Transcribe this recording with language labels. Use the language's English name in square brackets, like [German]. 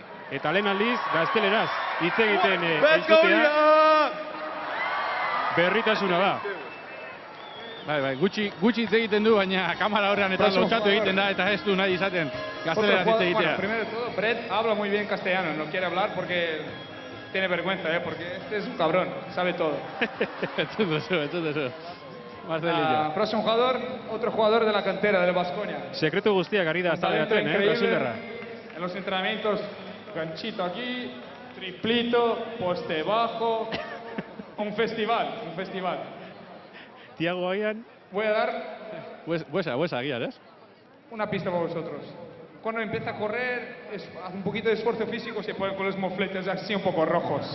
[Basque] Eta lehen aldiz, gazteleraz, hitz egiten entzutea, berritasuna da. Bai, gutxi hitz egiten du, baina kamara horrean eta lotxatu egiten da, eta ez du nahi izaten gazteleraz hitz egitea. [Spanish] Primero de todo, Brett habla muy bien castellano, no quiere hablar porque tiene vergüenza, porque este es un cabrón, sabe todo. [Basque] Entzun Marcelillo. [Spanish] Próximo jugador, otro jugador de la cantera del Baskonia. [Basque] Sekretu guztiak ari da zaleaten, Brasilderra. [Spanish] En los entrenamientos, ganchito aquí, triplito, poste bajo, un festival. Tiago Aian. Voy a dar Buesa, guiar, una pista para vosotros. Cuando empieza a correr, hace un poquito de esfuerzo físico, se pone con los mofletes así un poco rojos.